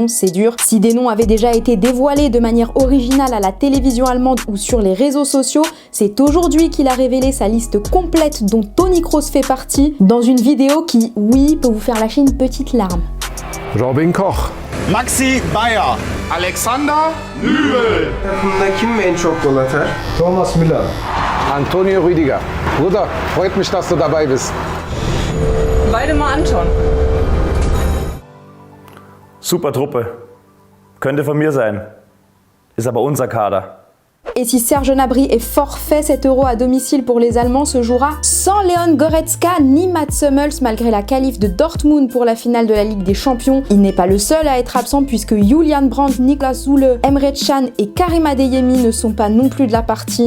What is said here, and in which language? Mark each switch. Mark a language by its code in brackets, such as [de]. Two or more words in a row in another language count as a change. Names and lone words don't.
[fr] C'est dur. Si des noms avaient déjà été dévoilés de manière originale à la télévision allemande ou sur les réseaux sociaux, c'est aujourd'hui qu'il a révélé sa liste complète, dont Toni Kroos fait partie, dans une vidéo qui, oui, peut vous faire lâcher une petite larme. Robin Koch, Maxi Bayer, Alexander Nübel. [tr] Takımda kim en çok gol atar? [de] Thomas Müller, Antonio Rüdiger. Bruder, freut mich, dass du dabei bist. Waldemar Anton. Super Truppe. Könnte von mir sein. Ist aber unser Kader. [fr] Et si Serge Gnabry est forfait, cet Euro à domicile pour les Allemands se jouera sans Leon Goretzka ni Mats Hummels malgré la qualif de Dortmund pour la finale de la Ligue des Champions. Il n'est pas le seul à être absent puisque Julian Brandt, Niklas Süle, Emre Can et Karim Adeyemi ne sont pas non plus de la partie.